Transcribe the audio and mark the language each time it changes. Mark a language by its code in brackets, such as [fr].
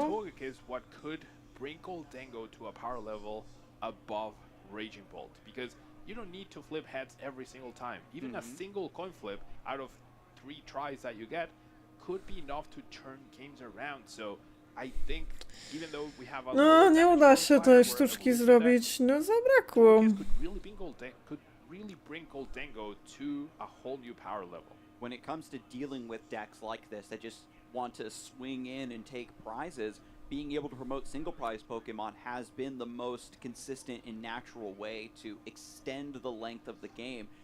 [en] Togekiss what could bring Goldengo to a power level above Raging Bolt? Because you don't need to flip heads every single time. Even a single coin flip out of 3 tries that you get could be enough to turn games around. So I think even though we have a [pl] No, nie uda się tej sztuczki zrobić. No, zabrakło. [en] could really bring Goldengo to a whole new power level. When it comes to dealing with decks like this that just want to swing in and take prizes, being able to promote single prize Pokemon has been the most consistent and natural way to extend the length of the game.